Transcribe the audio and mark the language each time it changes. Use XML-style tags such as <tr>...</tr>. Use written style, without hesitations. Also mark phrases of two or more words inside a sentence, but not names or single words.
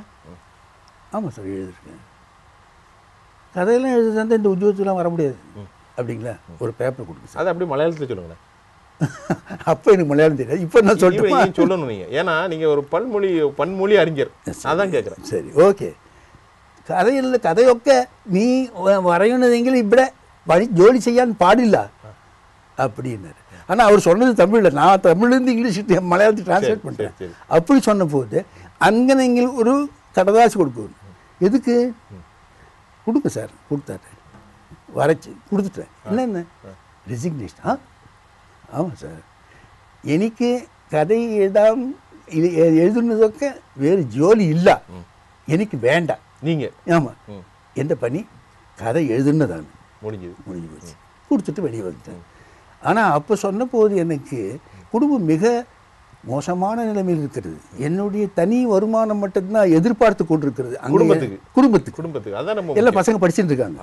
<ta>ஆமாம் சார் எழுதிருக்கேன். கதையெல்லாம் எழுதுறதா இந்த உத்தியோகத்துக்குலாம் வர முடியாது அப்படிங்களா, ஒரு பேப்பர் கொடுங்க சார். அது அப்படி மலையாளத்தில் சொல்லுங்களேன். அப்போ எனக்கு மலையாளம் தெரியாது. இப்போ நான் சொல்லிட்டு சொல்லணும் நீங்கள், ஏன்னா நீங்கள் ஒரு பன்மொழி அறிஞர், அதான் கேட்குறேன். சரி, ஓகே.</ta> <ml>കഥയുള്ള കഥയൊക്കെ നീ പറയുന്നതെങ്കിൽ ഇവിടെ ജോലി ചെയ്യാൻ പാടില്ല</ml> <ta>அப்படின்னாரு. ஆனால் அவர் சொன்னது தமிழில், நான் தமிழ்லேருந்து இங்கிலீஷ் மலையாளத்துக்கு டிரான்ஸ்லேட் பண்ணுறேன். அப்படி சொன்ன போது அங்கே நீங்கள் ஒரு கடதாசி கொடுக்கணும். எதுக்கு கொடுங்க சார், கொடுத்தாரு, வரைச்சி கொடுத்துட்டேன். என்ன ரெசிக்னேஷன்? ஆமாம் சார்,</ta> <ml>എനിക്ക് കഥ എഴുതുന്നതൊക്കെ വേറെ ജോലി ഇല്ല, എനിക്ക് വേണ്ട.</ml> <ta>நீங்கள் ஆமாம், எந்த பணி? கதை எழுதுனதான். முடிஞ்சு போச்சு, கொடுத்துட்டு வெளியே வந்துட்டேன். ஆனால் அப்போ சொன்ன போது எனக்கு குடும்பம் மிக மோசமான நிலைமையில் இருக்கிறது. என்னுடைய தனி வருமானம் மட்டும்தான் எதிர்பார்த்து கொண்டிருக்கிறது. குடும்பத்துக்கு அதான் எல்லா பசங்க படிச்சுட்டு இருக்காங்க.</ta>